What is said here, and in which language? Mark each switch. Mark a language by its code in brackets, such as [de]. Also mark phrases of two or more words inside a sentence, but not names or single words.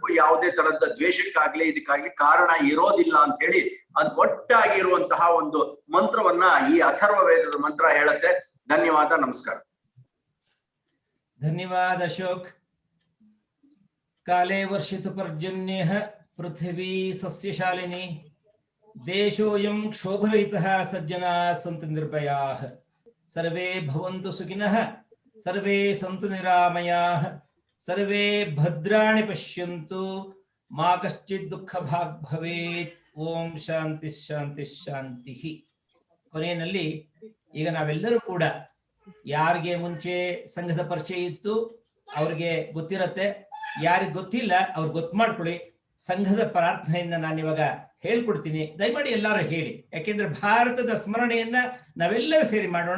[kn] ಯಾವುದೇ ತರದ ದ್ವೇಷಕ್ಕಾಗ್ಲಿ ಇದಕ್ಕಾಗ್ಲಿ ಕಾರಣ ಇರೋದಿಲ್ಲ ಅಂತ ಹೇಳಿ ಒಟ್ಟಾಗಿ ಇರುವಂತಹ ಒಂದು ಮಂತ್ರವನ್ನ ಈ ಅಥರ್ವ ವೇದದ ಮಂತ್ರ ಹೇಳುತ್ತೆ. ಧನ್ಯವಾದ, ನಮಸ್ಕಾರ. [sa] ಧನ್ಯವಾದ ಅಶೋಕ್. ಕಾಲೇ ವರ್ಷಿತು ಪರ್ಜನ್ಯಃ ಪೃಥಿವೀ ಸಸ್ಯಶಾಲಿನಿ ದೇಶೋಯಂ ಕ್ಷೋಭರಹಿತಃ ಸಜ್ಜನಾಃ ಸಂತು ನಿರ್ಭಯಾಃ ಸರ್ವೇ ಭವಂತು ಸುಖಿನಃ ಸರ್ವೇ ಸಂತು ನಿರಾಮಯಾಃ ಸರ್ವೇ ಭದ್ರಾಣಿ ಪಶ್ಯಂತು ಮಾ ಕಶ್ಚಿತ್ ದುಃಖ ಭಾಗ್ ಭವೇತ್. ಓಂ ಶಾಂತಿ ಶಾಂತಿ ಶಾಂತಿ. [kn] ಕೊನೆಯಲ್ಲಿ ಈಗ ನಾವೆಲ್ಲರೂ ಕೂಡ ಯಾರಿಗೆ ಮುಂಚೆ ಸಂಘದ ಪರಿಚಯ ಇತ್ತು ಅವ್ರಿಗೆ ಗೊತ್ತಿರತ್ತೆ, ಯಾರಿಗೆ ಗೊತ್ತಿಲ್ಲ ಅವ್ರು ಗೊತ್ತು ಮಾಡ್ಕೊಳ್ಳಿ. ಸಂಘದ ಪ್ರಾರ್ಥನೆಯನ್ನ ನಾನು ಇವಾಗ ಹೇಳ್ಕೊಡ್ತೀನಿ, ದಯಮಾಡಿ ಎಲ್ಲರೂ ಹೇಳಿ. ಯಾಕೆಂದ್ರೆ ಭಾರತದ ಸ್ಮರಣೆಯನ್ನ ನಾವೆಲ್ಲರೂ ಸೇರಿ ಮಾಡೋಣ.